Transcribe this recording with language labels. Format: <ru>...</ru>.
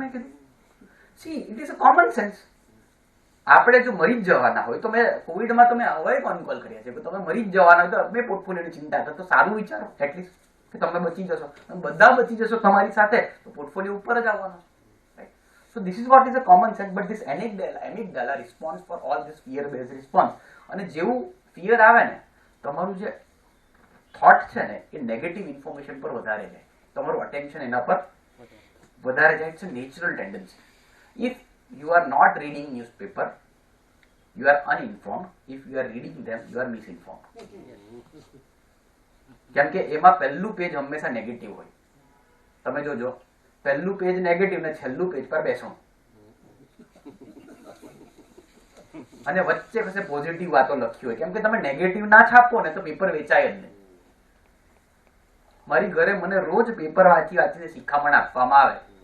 <gu>મેં કીધું</gu> <en>See it is a common sense.</en> <gu>આપણે જો મરી જ જવાના હોય તો મેં કોવિડમાં તમે હવે કોન કોલ કર્યા છે કે તમે મરી જ જવાના હોય તો મેં પોર્ટફોલિયોની ચિંતા કરો તો સારું વિચારો એટલીસ્ટ કે તમે બચી જશો. બધા બચી જશો તમારી સાથે તો પોર્ટફોલિયો ઉપર જ આવવાનો.</gu> <en>So this is what is a common sense, but this amygdala response for all this fear based response.</en> <gu>અને જેવું ફિયર આવે ને તમારું જે થોટ છે ને એ નેગેટિવ ઇન્ફોર્મેશન પર વધારે જાય, તમારું અટેન્શન એના પર વધારે જાય.</gu> <en>It's a natural tendency. If you are not reading newspaper, you are uninformed. If you are reading them, you are misinformed.</en> <gu>કેમ કે એમાં પહેલું પેજ હંમેશા નેગેટિવ હોય. તમે જોજો પહેલું પેજ નેગેટિવ ને છેલ્લું પેજ પર બેસો અને વચ્ચે કશે પોઝિટિવ વાતો લખી હોય. કેમ કે તમે નેગેટિવ ના છાપો ને તો પેપર વેચાય જ નહીં. મારી ઘરે મને રોજ પેપર વાંચી વાંચીને શિખામણ આપવામાં આવે.</gu>